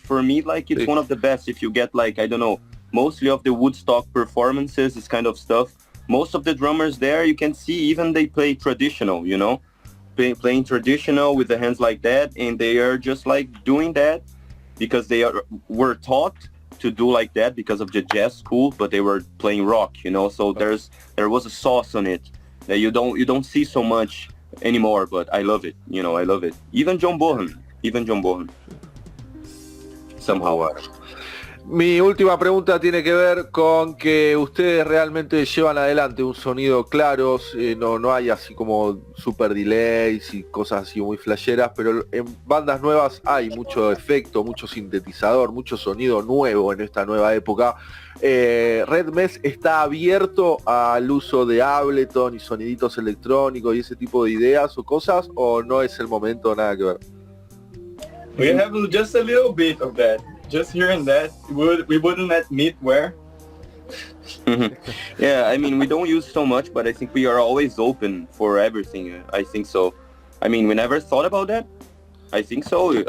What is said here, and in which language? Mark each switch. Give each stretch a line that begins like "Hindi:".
English: For me, it's one of the best. If you get I don't know, mostly of the Woodstock performances, this kind of stuff, most of the drummers there, you can see even they play traditional, playing traditional with the hands like that, and they are just doing that because they were taught to do like that because of the jazz school, but they were playing rock, so there was a sauce on it that you don't see so much anymore, but I love it, I love it. Even John Bonham. Somehow.
Spanish: Mi última pregunta tiene que ver con que ustedes realmente llevan adelante un sonido claro, no hay así como super delays y cosas así muy flasheras, pero en bandas nuevas hay mucho efecto, mucho sintetizador, mucho sonido nuevo en esta nueva época. Red Mess está abierto al uso de Ableton y soniditos electrónicos y ese tipo de ideas o cosas, o no es el momento, nada que ver.
English: We have just a little bit of that. Just hearing that, we wouldn't admit where. Yeah, I mean, we don't use so much, but I think we are always open for everything. I think so. I mean, we never thought about that, I think so.